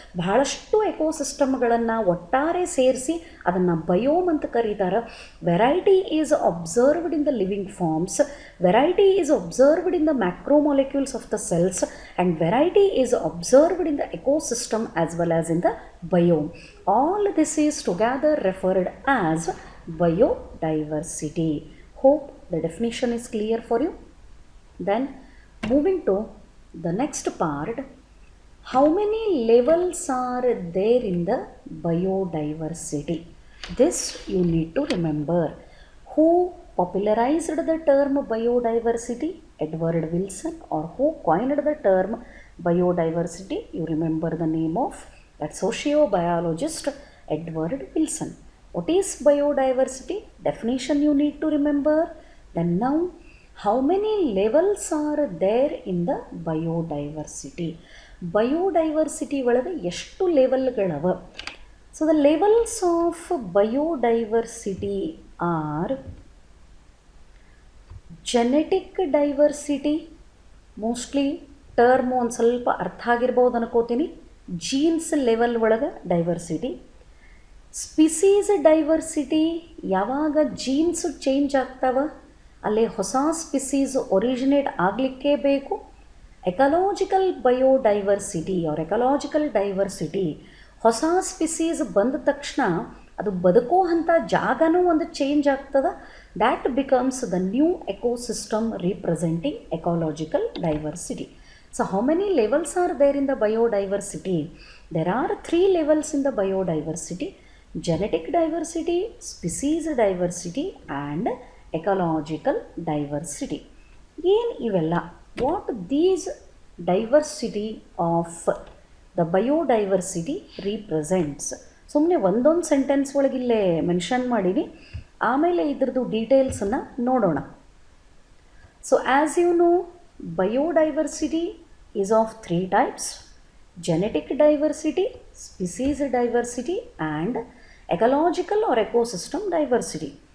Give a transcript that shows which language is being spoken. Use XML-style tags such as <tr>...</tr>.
<kn>ಬಹಳಷ್ಟು ಎಕೋಸಿಸ್ಟಮ್ಗಳನ್ನು ಒಟ್ಟಾರೆ ಸೇರಿಸಿ ಅದನ್ನು ಬಯೋಮ್ ಅಂತ ಕರೀತಾರೆ.</kn> <en>Variety is observed in the living forms, variety is observed in the macromolecules of the cells, and variety is observed in the ecosystem as well as in the biome. All this is together referred as biodiversity. Hope the definition is clear for you. Then moving to the next part, how many levels are there in the biodiversity? This you need to remember. Who popularized the term biodiversity? Edward Wilson. Or who coined the term biodiversity? You remember the name of that sociobiologist Edward Wilson. What is biodiversity? Definition you need to remember. Then now, how many levels are there in the biodiversity?</en> <kn>Biodiversity ಒಳಗೆ ಎಷ್ಟು ಲೆವೆಲ್ಗಳವ?</kn> <en>So the levels of biodiversity are genetic diversity.</en> <kn>Mostly term ಒಂದು ಸ್ವಲ್ಪ ಅರ್ಥ ಆಗಿರ್ಬೋದು ಅನ್ಕೋತೀನಿ. Jeans level ಒಳಗೆ diversity. Species diversity, ಯಾವಾಗ jeans change ಆಗ್ತಾವ ಅಲ್ಲೇ ಹೊಸ ಸ್ಪಿಸೀಸ್ ಒರಿಜಿನೇಟ್ ಆಗಲಿಕ್ಕೇ ಬೇಕು. Ecological biodiversity R ecological diversity, ಹೊಸ ಸ್ಪಿಸೀಸ್ ಬಂದ ತಕ್ಷಣ ಅದು ಬದುಕೋ ಅಂಥ ಜಾಗನೂ ಒಂದು ಚೇಂಜ್ ಆಗ್ತದೆ.</kn> <en>That becomes the new ecosystem representing ecological diversity. So how many levels are there in the biodiversity? There are 3 levels in the biodiversity: genetic diversity, species diversity, and ecological diversity.</en> <kn>ಏನು ಇವೆಲ್ಲ?</kn> <en>What these diversity of the biodiversity represents?</en> <kn>ಸುಮ್ಮನೆ ಒಂದೊಂದು sentence ಒಳಗಿಲ್ಲೇ mention ಮಾಡೀನಿ, ಆಮೇಲೆ ಇದ್ರದ್ದು ಡೀಟೇಲ್ಸನ್ನು ನೋಡೋಣ.</kn> <en>So as you know, biodiversity is of 3 types: genetic diversity, species diversity, and ecological or ecosystem diversity.</en>